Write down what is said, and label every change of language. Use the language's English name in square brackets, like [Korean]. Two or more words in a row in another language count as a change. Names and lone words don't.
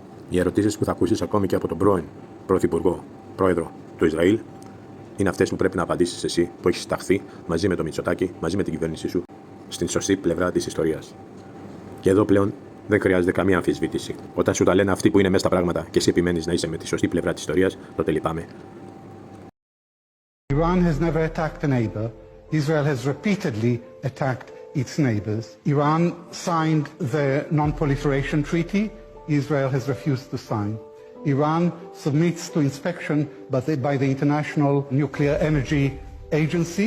[Greek] Οι ερωτήσεις που θα ακούσεις ακόμη και από τον πρώην Πρωθυπουργό, Πρόεδρο του Ισραήλ, είναι αυτές που πρέπει να απαντήσεις εσύ που έχεις σταχθεί μαζί με το Μητσοτάκη, μαζί με την κυβέρνησή σου, στην σωστή πλευρά της ιστορίας. Και εδώ πλέον δεν χρειάζεται καμία αμφισβήτηση. Όταν σου τα λένε αυτοί που είναι μέσα στα πράγματα και εσύ επιμένεις να είσαι με τη σωστή πλευρά της ιστορίας, τότε λυπάμαι. [English] Iran has never attacked a neighbor. Israel has repeatedly attacked its neighbors. Iran signed the Non-Proliferation Treaty. Israel has refused to sign. Iran submits to inspection by the International Nuclear Energy Agency.